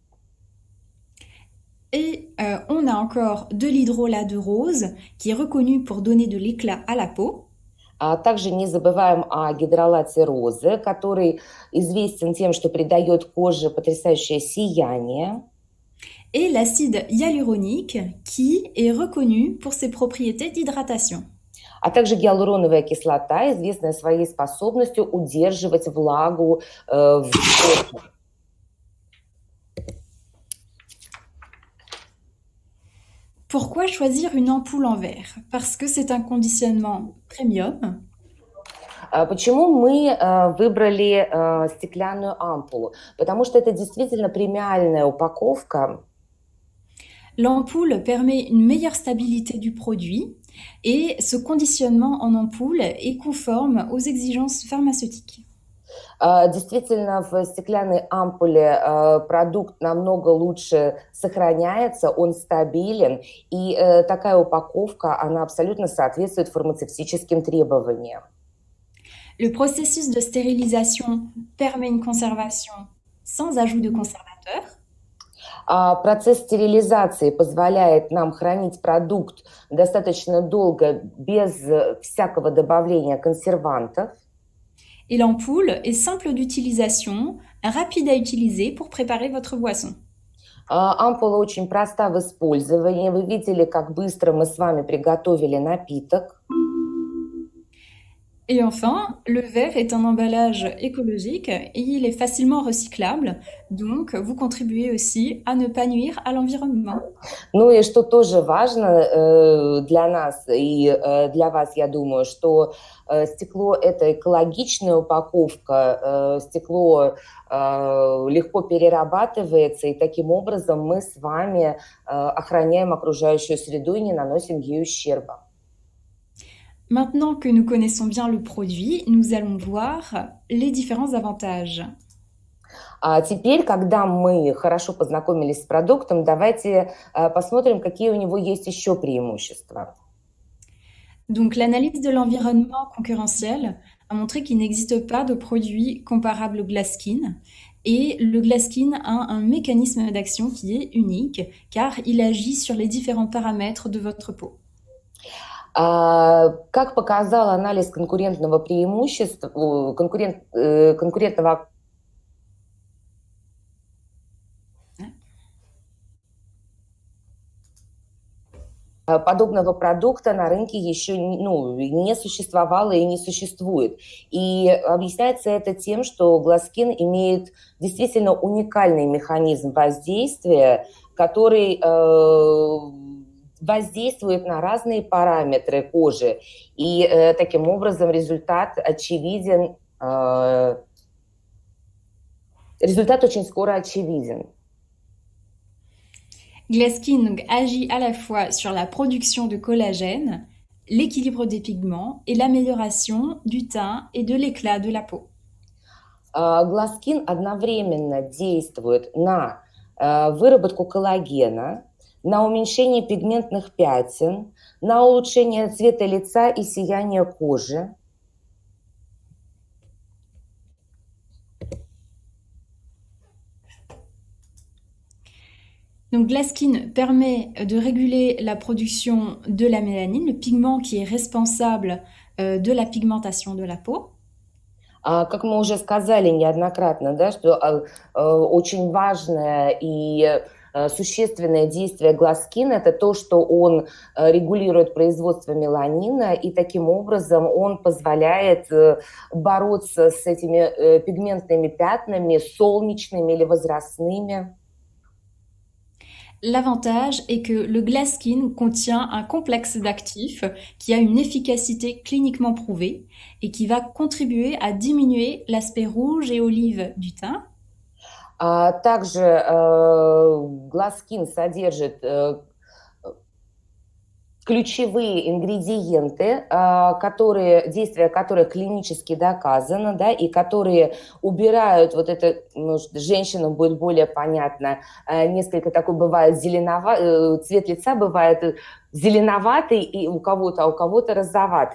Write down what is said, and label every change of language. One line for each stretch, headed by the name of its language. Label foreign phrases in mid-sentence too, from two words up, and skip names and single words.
French: Et on a encore de l'hydrolat de rose, qui est reconnu pour donner de l'éclat à la peau.
Russian: Также не забываем о гидролате розы, который известен тем, что придает коже потрясающее сияние.
French: Et l'acide hyaluronique, qui est reconnu pour ses propriétés d'hydratation.
Russian: А также гиалуроновая кислота, известная своей способностью удерживать влагу в коже.
French: Pourquoi choisir une ampoule en verre? Parce que c'est un conditionnement premium.
Russian: Почему мы выбрали стеклянную ампулу? Потому что это действительно премиальная упаковка.
French: L'ampoule permet une meilleure stabilité du produit et ce conditionnement en ampoule est conforme aux exigences pharmaceutiques.
Russian: Действительно, в стеклянной ампуле продукт намного лучше сохраняется, он стабилен, и такая упаковка, она абсолютно соответствует фармацевтическим требованиям.
French: Le processus de stérilisation permet une conservation sans ajout de conservateur.
Russian: Процесс стерилизации позволяет нам хранить продукт достаточно долго без всякого добавления консервантов.
French: Et l'ampoule est simple d'utilisation, rapide à utiliser pour préparer votre boisson.
Russian: Ампула очень проста в использовании. Вы видели, как быстро мы с вами приготовили напиток.
French: Et enfin, le verre est un emballage écologique et il est facilement recyclable, donc vous contribuez aussi à ne pas nuire à l'environnement.
Russian: Ну и что тоже важно для нас и для вас, я думаю, что стекло – это экологичная упаковка, стекло легко перерабатывается, и таким образом мы с вами охраняем окружающую среду и не наносим ей ущерба.
French: Maintenant que nous connaissons bien le produit, nous allons voir les différents avantages.
Russian: А теперь, когда мы хорошо познакомились с продуктом, давайте посмотрим, какие у него есть еще преимущества.
French: Donc l'analyse de l'environnement concurrentiel a montré qu'il n'existe pas de produit comparable au Glasskin. Et le Glasskin a un mécanisme d'action qui est unique car il agit sur les différents paramètres de votre peau.
Russian: Как показал анализ конкурентного преимущества, конкурентного подобного продукта на рынке еще не существовало и не существует. И объясняется это тем, что Glasskin имеет действительно уникальный механизм воздействия, который воздействует на разные параметры кожи. И таким образом результат очевиден, результат очень скоро очевиден.
French: Glasskin donc, agit à la fois sur la production de collagène, l'équilibre des pigments et l'amélioration du teint et de l'éclat de la peau.
Russian: Glasskin одновременно действует на выработку коллагена, на уменьшение пигментных пятен, на улучшение цвета лица и сияния кожи.
French: Donc Glasskin permet de réguler la production de la mélanine, le pigment qui est responsable de la pigmentation de la peau.
Russian: Как мы уже сказали неоднократно, да, что очень важное и существенное действие Glasskin – это то, что он регулирует производство меланина, и таким образом он позволяет бороться с этими пигментными пятнами, солнечными или возрастными.
French: L'avantage est que le Glasskin contient un complexe d'actifs qui a une efficacité cliniquement prouvée et qui va contribuer à diminuer l'aspect rouge et olive du teint.
Russian: Также Glasskin содержит ключевые ингредиенты, действия которых клинически доказано, да, и которые убирают вот это, может, женщинам будет более понятно, несколько такой бывает цвет лица бывает зеленоватый и у кого-то, а у кого-то розоватый.